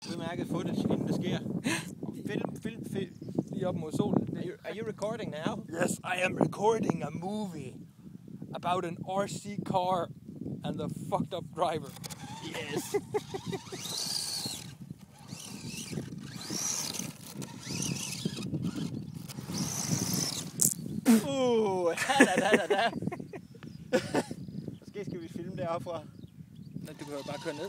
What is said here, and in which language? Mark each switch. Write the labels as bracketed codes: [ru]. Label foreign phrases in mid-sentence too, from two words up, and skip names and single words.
[da] udmærket footage, inden det sker. Film. Lige op mod solen. [en] Are you recording now? Yes, I am recording a movie about an RC car and the fucked up driver. Yes. Da. [da] Måske skal vi filme deroppe fra. Men du kan jo bare køre ned.